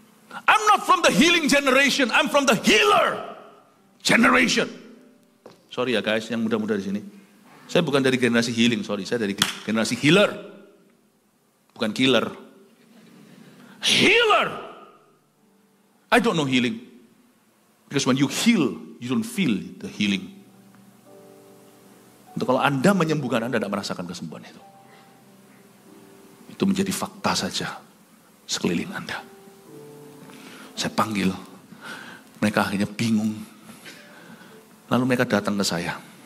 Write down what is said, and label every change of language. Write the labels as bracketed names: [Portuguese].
[English] I'm not from the healing generation, I'm from the healer generation. [Indonesian] Sorry ya guys, yang muda-muda di sini. Saya bukan dari generasi healing, sorry. Saya dari generasi healer. Bukan killer. [English] Healer. I don't know healing. Because when you heal, you don't feel the healing. [Indonesian] Untuk kalau Anda menyembuhkan, Anda tidak merasakan kesembuhan itu. Itu menjadi fakta saja sekeliling Anda. Saya panggil, mereka akhirnya bingung. Lalu mereka datang ke saya.